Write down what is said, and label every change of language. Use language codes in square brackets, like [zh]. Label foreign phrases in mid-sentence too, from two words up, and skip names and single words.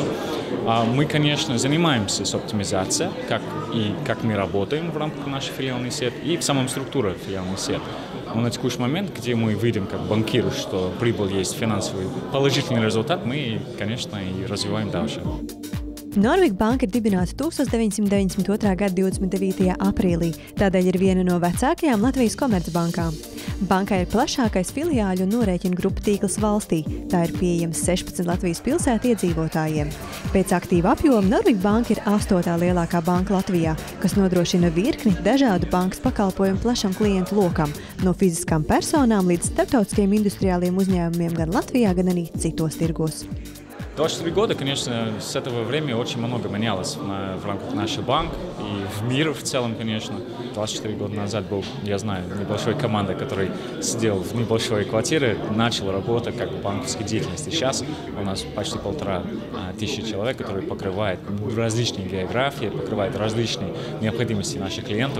[ru] Мы, конечно, занимаемся с оптимизацией, как мы работаем в рамках нашей филиальной сети и в самом структуре филиальной сети. Но на текущий момент, где мы видим как банкиру, что прибыль есть финансовый положительный результат, мы, конечно, и развиваем дальше. [lv] Norvega banka ir dibināta 1992. gada 29. aprīlī, tādēļ ir viena no vecākajām Latvijas komercbankām. Bankai ir plašākais filiāļu un norēķinu grupu tīkls valstī. Tā ir pieejams 16 Latvijas pilsētu iedzīvotājiem. Pēc aktīva apjoma Norvega banka ir 8. lielākā banka Latvijā, kas nodrošina virkni dažādu bankas pakalpojumu plašam klientu lokam, no fiziskām personām līdz starptautiskiem industriāliem uzņēmumiem gan Latvijā, gan arī citos tirgos. [ru] 24 года, конечно, с этого времени очень много менялось в рамках нашего банка и в мире в целом, конечно. 24 года назад был, я знаю, небольшой команда, которая сидела в небольшой квартире, начала работать как в банковской деятельности. Сейчас у нас почти 1500 человек, которые покрывают различные географии, покрывают различные необходимости наших клиентов.